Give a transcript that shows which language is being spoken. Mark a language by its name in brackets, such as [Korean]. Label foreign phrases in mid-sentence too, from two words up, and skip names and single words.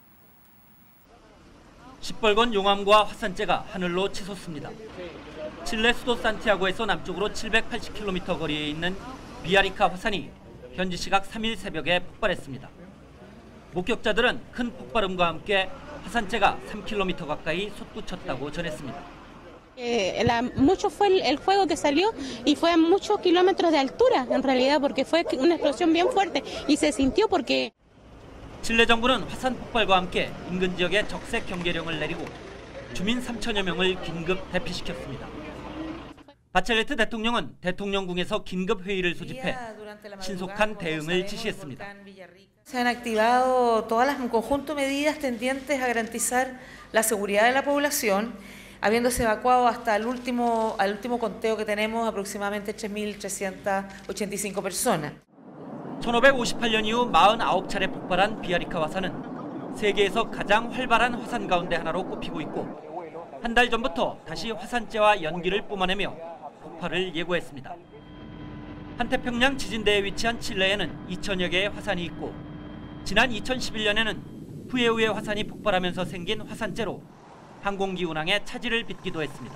[Korean] 시뻘건 용암과 화산재가 하늘로 치솟습니다. 칠레 수도 산티아고에서 남쪽으로 780km 거리에 있는 비아리카 화산이 현지 시각 3일 새벽에 폭발했습니다. 목격자들은 큰 폭발음과 함께 화산재가 3km 가까이 솟구쳤다고 전했습니다. [Spanish] Mucho fue el fuego que salió y fue a muchos kilómetros de altura en realidad porque fue una explosión bien fuerte y se sintió porque [Korean] 칠레 정부는 화산 폭발과 함께 인근 지역에 적색 경계령을 내리고 주민 3천여 명을 긴급 대피시켰습니다. 바첼레트 대통령은 대통령궁에서 긴급 회의를 소집해 신속한 대응을 지시했습니다. [Spanish] Se han activado todas las en conjunto medidas tendientes a garantizar la seguridad de la población, habiéndose evacuado hasta al último conteo que tenemos aproximadamente 3.385 personas. [Korean] 1558년 이후 49차례 폭발한 비아리카 화산은 세계에서 가장 활발한 화산 가운데 하나로 꼽히고 있고 한 달 전부터 다시 화산재와 연기를 뿜어내며 폭발을 예고했습니다. 한태평양 지진대에 위치한 칠레에는 2천여 개의 화산이 있고 지난 2011년에는 후에우에 화산이 폭발하면서 생긴 화산재로 항공기 운항에 차질을 빚기도 했습니다.